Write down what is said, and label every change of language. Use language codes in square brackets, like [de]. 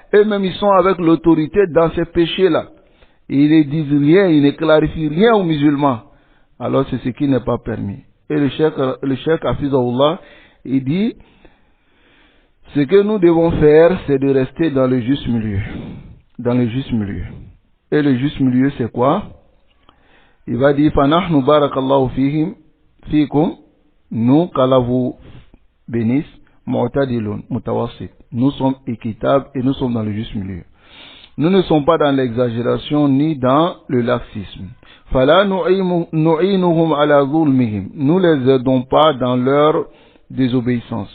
[fr] Eux-mêmes, ils sont avec l'autorité dans ces péchés-là. Ils ne disent rien, ils ne clarifient rien aux musulmans. Alors c'est ce qui n'est pas permis. Et le cheikh Hafizahullah, il dit, ce que nous devons faire, c'est de rester dans le juste milieu. Dans le juste milieu. Et le juste milieu, c'est quoi? Il va dire, [ar] فَنَحْنُ بَارَكَ اللَّهُ فِيكُمْ. [fr] Nous, qu'Allah vous bénisse, [ar] mu'tadilun, mutawassit. [fr] Nous sommes équitables et nous sommes dans le juste milieu. Nous ne sommes pas dans l'exagération ni dans le laxisme. [ar] فَلَا نُعِينُهُمْ عَلَى ظُلْمِهِمْ. [fr] Nous les aidons pas dans leur désobéissance.